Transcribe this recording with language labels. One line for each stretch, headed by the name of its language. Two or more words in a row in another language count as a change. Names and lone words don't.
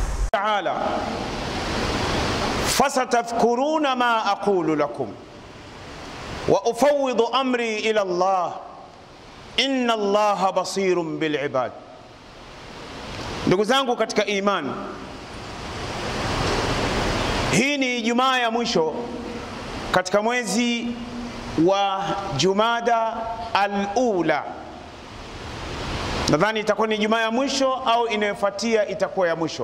Arabic: تعالى فستذكرون ما أقول لكم وأفوض أمري إلى الله إن الله بصير بالعباد.
Swahili: Ndugu zangu katika imani, hii ni Ijumaa ya mwisho katika mwezi wa Jumada al-Ula. Nadhani itakuwa ni Ijumaa ya mwisho au inayofuatia itakuwa ya mwisho.